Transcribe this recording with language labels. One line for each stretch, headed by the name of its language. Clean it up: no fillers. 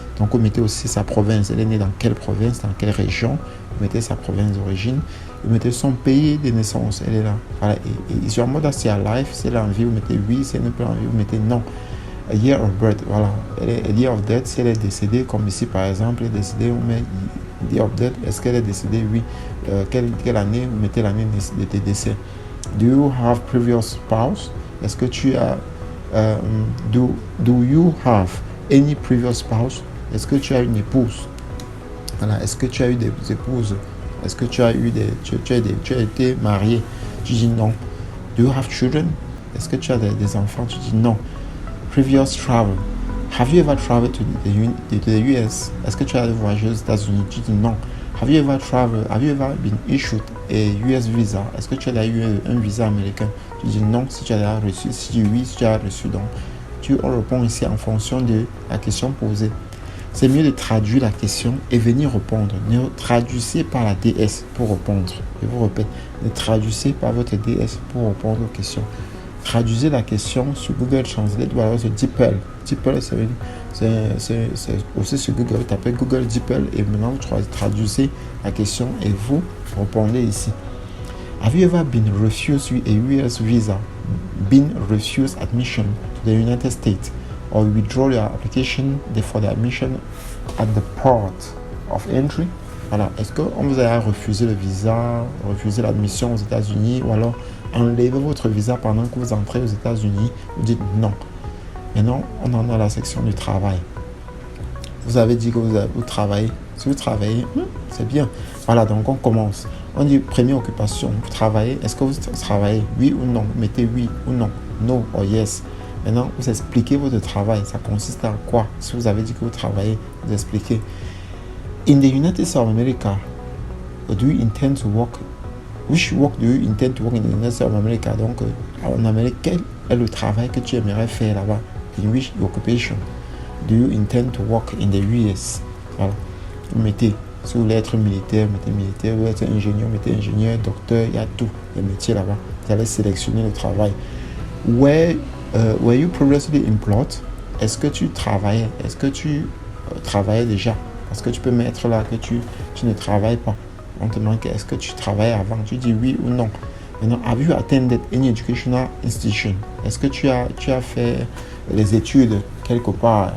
French: Donc vous mettez aussi sa province, elle est née dans quelle province, dans quelle région, vous mettez sa province d'origine, vous mettez son pays de naissance, elle est là, voilà. Et sur un mode assez à life, si elle a envie, vous mettez oui, si elle n'est pas envie, vous mettez non.
English: A year of birth,
French: voilà.
English: A year of death,
French: si elle est décédée, comme ici par exemple, elle est décédée, on met
English: year of death,
French: est-ce qu'elle est décédée? Oui. Quelle année? Vous mettez l'année de tes décès.
English: Do you have previous spouse?
French: Est-ce que tu as
English: do you have any previous spouse?
French: Est-ce que tu as une épouse? Voilà. Est-ce que tu as eu des épouses? Est-ce que tu as eu tu as été marié? Tu dis non.
English: Do you have children?
French: Est-ce que tu as des enfants? Tu dis non.
English: Previous travel. Have you ever traveled to the US?
French: Est-ce que tu as voyagé aux États-Unis? Tu dis non.
English: Have you ever been issued a US visa?
French: Est-ce que tu as eu un visa américain? Tu dis non si tu as reçu. Si oui, si tu as reçu, donc on répond ici en fonction de la question posée. C'est mieux de traduire la question et venir répondre. Ne traduisez pas la DS pour répondre. Je vous répète, ne traduisez pas votre DS pour répondre aux questions. Traduisez la question sur Google Translate ou alors sur DeepL. DeepL, c'est aussi sur Google. Tapez Google DeepL et maintenant vous traduisez la question et vous répondez ici.
English: Have you ever been refused a US visa? Been refused admission to the United States? Or withdraw your application for the admission at the port of entry?
French: Voilà. Est-ce qu'on vous a refusé le visa, refusé l'admission aux États-Unis, ou alors enlevez votre visa pendant que vous entrez aux États-Unis? Vous dites non. Maintenant, on en a la section du travail. Vous avez dit que vous travaillez. Si vous travaillez, c'est bien. Voilà, donc on commence. On dit première occupation. Vous travaillez. Est-ce que vous travaillez? Oui ou non? Mettez oui ou non.
English: No or yes.
French: Maintenant, vous expliquez votre travail. Ça consiste à quoi? Si vous avez dit que vous travaillez, vous expliquez.
English: In the United States of America, do you intend to work? Which work do you intend to work in the United States of America?
French: Donc, en Amérique, quel est le travail que tu aimerais faire là-bas?
English: In which occupation do you intend to work in the US?
French: Voilà. Vous mettez, si vous voulez être militaire, mettez militaire. Vous voulez être ingénieur, mettez ingénieur, docteur, il y a tout, les métiers là-bas. Vous allez sélectionner le travail.
English: Were you previously employed?
French: Est-ce que tu travaillais? Est-ce que tu travaillais déjà? Parce que tu peux mettre là que tu ne travailles pas. On te demande est-ce que tu travaillais avant? Tu dis oui ou non. Maintenant,
English: have you attended any educational institution?
French: Est-ce que tu as fait les études quelque part?